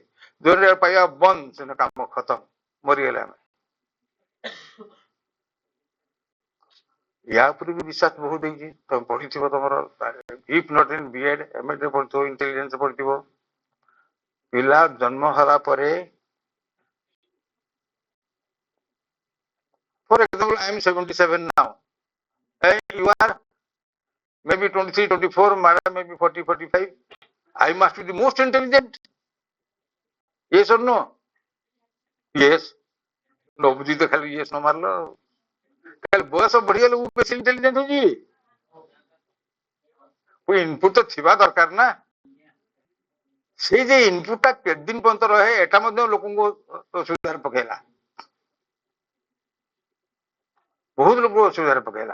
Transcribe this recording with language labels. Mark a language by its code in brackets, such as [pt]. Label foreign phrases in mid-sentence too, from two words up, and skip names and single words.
[or] ଯୋଉଟା ପାଇବା ବନ୍ଦ, ସେଦିନ କାମ ଖତମ, ମରିଗଲେ ଆମେ। ୟା ଉପରେ ବି ବିଶ୍ୱାସ ବହୁତ ହେଇଛି। ତମେ ପଢିଥିବ, ତମର [en] if not in B.Ed, M.Ed [or] ରେ ପଢିଥିବ, ଇଣ୍ଟେଲିଜେନ୍ସ ପଢିଥିବ। ପିଲା ଜନ୍ମ ହେଲା ପରେ, [en] for example, I am 77 now, and you are maybe 23, 24, madam maybe 40, 45. I must be the most intelligent. Yes or no? Yes. [hi] नो बुझी तो खाली [en] yes no [hi] मारलो, [or] ଖାଲି ବୟସ ବଢିଗଲେ ମୁଁ ବେଶୀ ଇଣ୍ଟେଲିଜେଣ୍ଟ ହଉଛି। ଇନପୁଟ ତ ଥିବା ଦରକାର ନା। ସେଇ ଯେ ଇନପୁଟ ଟା କେତେ ଦିନ ପର୍ଯ୍ୟନ୍ତ ରହେ, ଏଟା ମଧ୍ୟ ଲୋକଙ୍କୁ ଅସୁବିଧାରେ ପକେଇଲା, ବହୁତ ଲୋକଙ୍କୁ ଅସୁବିଧାରେ ପକେଇଲା।